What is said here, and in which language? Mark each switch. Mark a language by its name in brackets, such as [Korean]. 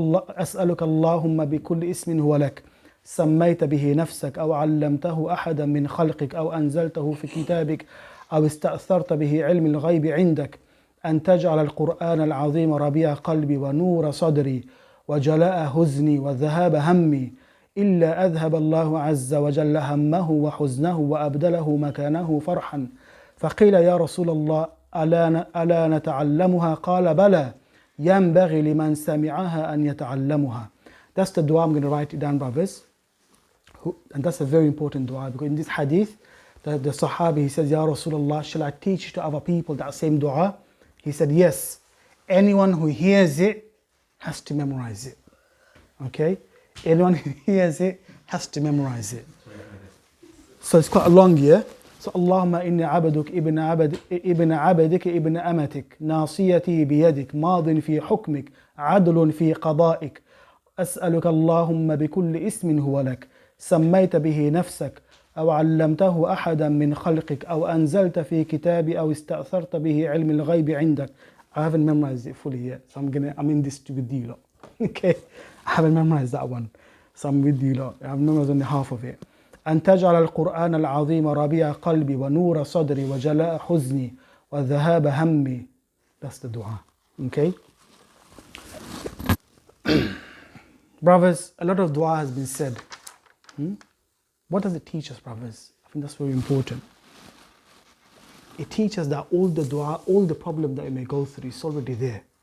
[Arabic] أسألك اللهم بكل اسم هو لك سميت به نفسك أو علمته أحدا من خلقك أو أنزلته في كتابك أو استأثرت به علم الغيب عندك أن تجعل القرآن العظيم ربيع قلبي ونور صدري وجلاء حزني وذهاب همي إلا أذهب الله عز وجل همه وحزنه وأبدله مكانه فرحا. فقيل يا رسول الله ألا نتعلمها؟ قال بلى ينبغي لمن سمعها أن يتعلمها. [English] That's the dua. I'm going to write it down, brothers. And that's a very important dua, because in this hadith, the Sahabi, he says, Ya Rasulullah, shall I teach to other people that same dua? He said, yes. Anyone who hears it has to memorize it. Okay? Anyone who hears it has to memorize it. So it's quite a long year. [Arabic] So Allahumma inni abaduk ibn abadik ibn amatik nasiyati biyadik madin fi hukmik adlun fi qada'ik أسألك اللهم بكل اسم هو لك سميت به نفسك أو علمته أحدا من خلقك أو أنزلت في كتابي أو استأثرت به علم الغيب عندك. [English] I haven't memorized it fully yet, so I'm in this with you lot. Okay, I haven't memorized that one, so I'm with you lot. I've memorized only half of it. [Arabic] أن تجعل القرآن العظيم ربيع قلبي ونور صدري وجلاء حزني وذهاب همي. [English] That's the dua. Okay. Brothers, a lot of dua has been said. What does it teach us, brothers? I think that's very important. It teaches that all the dua, all the problem that you may go through is already there.